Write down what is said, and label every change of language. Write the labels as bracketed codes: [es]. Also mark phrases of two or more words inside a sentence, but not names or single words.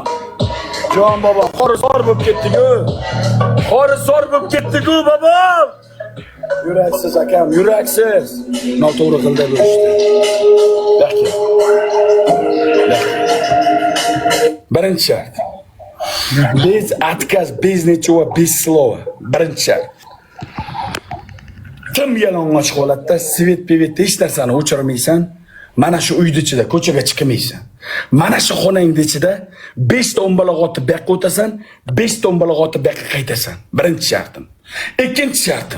[uz] Jon bobom, qorisor bo'lib ketdi-ku. Bobom. Yuraksiz akam, yuraksiz. Noto'g'ri qildi bu ishni. Birinchi shart. [ru] Без отказ, без ничего, без слова. [uz] Birinchi shart. Kim yalang'och holatda svet hech narsani o'chirmaysan, mana shu uyning ichida ko'chaga chiqmaysan. Mana shu xonangning ichida 5 ta o'mbaloq otib buyoqqa o'tasan, 5 ta o'mbaloq otib buyoqqa qaytasan. Birinchi shartim. Ikkinchi shartim.